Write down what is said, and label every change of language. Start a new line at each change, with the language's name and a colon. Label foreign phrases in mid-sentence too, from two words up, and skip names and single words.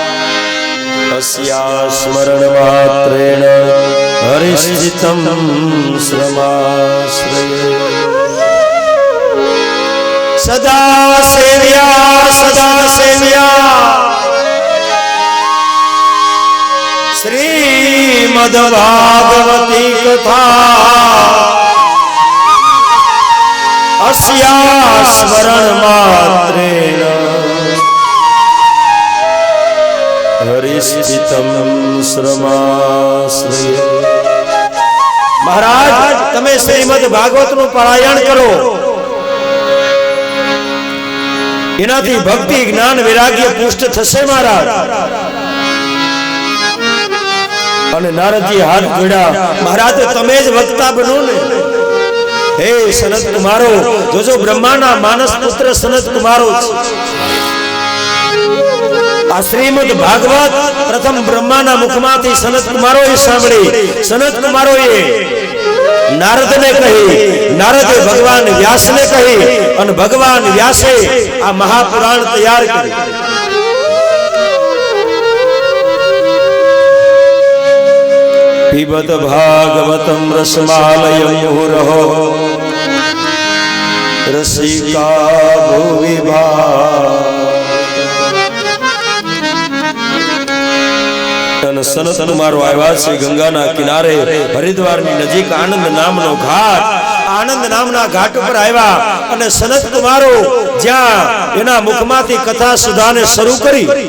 Sanskrit: अस्या स्मरण मात्रेण हरिश्चितम श्रमाश्रय सदा सेव्या श्रीमद भागवती कथा अस्या स्मरण मात्रेण हरिश्चितम श्रमाश्रय
Gujarati: महाराज તમે શ્રીમદ ભાગવત નું પારાયણ કરો એનાથી ભક્તિ જ્ઞાન વૈરાગ્ય પુષ્ટ થશે મહારાજ અને નારદજી હાથ જોડ્યા મહારાજ તમે જ વક્તા બનો ને હે સનત કુમારો જોજો બ્રહ્માના માનસ પુત્ર સનત કુમારો આ શ્રીમદ ભાગવત પ્રથમ બ્રહ્માના મુખમાંથી સનત કુમારોએ સાંભળી સનત કુમારોએ નારદને કહી નારદે ભગવાન વ્યાસને કહી અને ભગવાન વ્યાસે આ મહાપુરાણ તૈયાર કર્યું
Sanskrit: पिबत भागवतम रसमालयं मुहुरहो रसिका भुवि
Gujarati: ભાગ સનત કુમારો આવ્યા છે ગંગાના કિનારે હરિદ્વારની નજીક આનંદ નામનો ઘાટ આનંદ નામના ઘાટ ઉપર આવ્યા અને સનત કુમારો જ્યાં એના મુખમાંથી કથા સુધાને શરૂ કરી